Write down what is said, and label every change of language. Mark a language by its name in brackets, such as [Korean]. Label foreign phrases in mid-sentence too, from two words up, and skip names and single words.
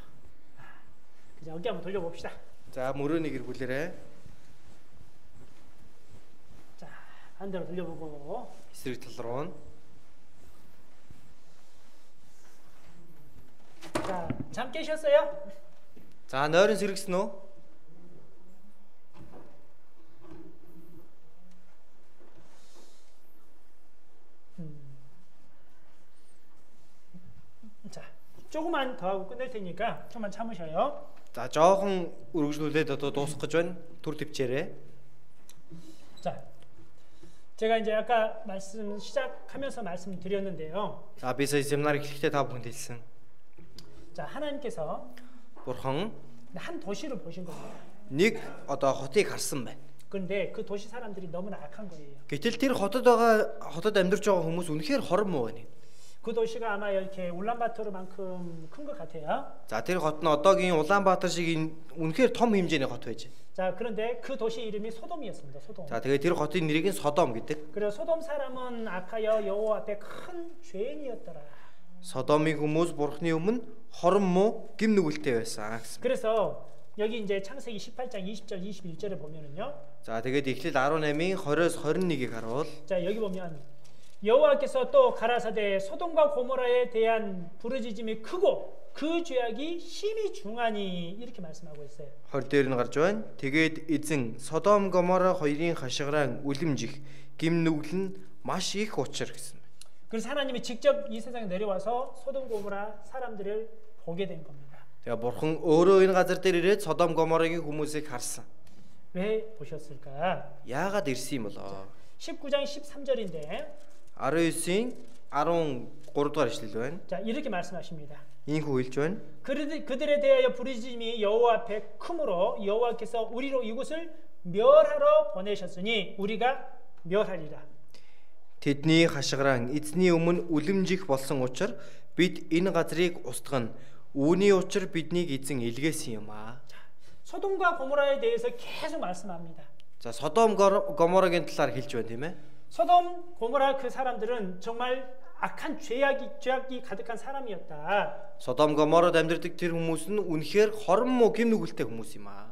[Korean] 이제 어깨 한번 돌려봅시다. [Mongolian] За мөрөөнийг эргүүлээрэй. [Korean] 자, 반대로 돌려보고. [Mongolian] Эсрэг тал руу нь. [Korean] 자, 잠 깨셨어요? [Mongolian] За нойрон сэргсэн үү? [Korean] 자, 조금만 더 하고 끝낼 테니까 조금만 참으셔요. [Mongolian] За жоохон үргэлжлүүлээд одоо дуусгах гэж байна. Түр төвчээрээ. [Korean] 자, 제가 이제 아까 시작하면서 말씀드렸는데요. [Mongolian] За би сая семинар эхлэхдээ та бүхэнд хэлсэн. [Korean] 자, 하나님께서 [Mongolian] Бурхан [Korean] 한 도시를 보신 겁니다. [Mongolian] нэг одоо хотыг харсан байна. [Korean] 그런데 그 도시 사람들이 너무나 악한 거예요. [Mongolian] Гэтэл тэр хотод амьдарч байгаа хүмүүс үнэхээр хорон муу байна. [Korean] 그 도시가 아마 이렇게 울란바토르만큼 큰 것 같아요. [Mongolian] За тэр хот нь одоогийн Улаанбаатар шиг үнэхээр том хэмжээний хот байж. [Korean] 자, 그런데 그 도시 이름이 소돔이었습니다. 소돔. [Mongolian] За тэгээд тэр хотын нэрийг нь Содом гэдэг. [Korean] 그래서 소돔 사람은 악하여 여호와 앞에 큰 죄인이었더라. [Mongolian] Содомын хүмүүс Бурхны өмнө хорон муу гим нүгэлтэй байсан гэсэн. [Korean] 그래서 여기 이제 창세기 18장 20절 21절에 보면은요. [Mongolian] За тэгээд Эхлэл 18-ийн 20-с 21-ийг харуул. [Korean] 자, 여기 보면 여호와께서 또 가라사대 소돔과 고모라에 대한 부르짖음이 크고 그 죄악이 심히 중하니 이렇게 말씀하고 있어요. [Mongolian] 20 дээр нь гарч байна. Тэгээд эзэн Содом Гомора хоёрын хашгирaan үлэмжих гим нүгэл нь маш их учир гэсэн. [Korean] 그래서 하나님이 직접 이 세상에 내려와서 소돔 고모라 사람들을 보게 된 겁니다. [Mongolian] Тэгээ Бурхан өөрөө энэ газар дээр ирээд Содом Гоморагийн хүмүүсийг харсан. [Korean] 왜 보셨을까? [Mongolian] Яагаад ирсэн юм болоо? [Korean] 19장 13절인데 [Mongolian] 19-ийн 13 дугаар ишлэл байна. [Korean] 자, 이렇게 말씀하십니다. [Mongolian] Ийхүү хэлж байна. [Korean] 그들에 대하여 부르짖음이 여호와 앞에 크므로 여호와께서 우리로 이곳을 멸하러 보내셨으니 우리가 멸하리라. [Mongolian] Тэдний хашгирaan эзний өмнө үлэмжих болсон учраас бид энэ газрыг устгана. Үүний учир биднийг эзэн илгээсэн юм аа. [Korean] 소돔과 고모라에 대해서 계속 말씀합니다. [Mongolian] За Содом Гоморагийн талаар хэлж байна тийм ээ. [Korean] 소돔 고모라 그 사람들은 정말 악한 죄악이 가득한 사람이었다. [Mongolian] Содом Гомород амьдардаг тэр хүмүүс нь үнэхээр хорон муу гим нүгэлтэй хүмүүс юм аа.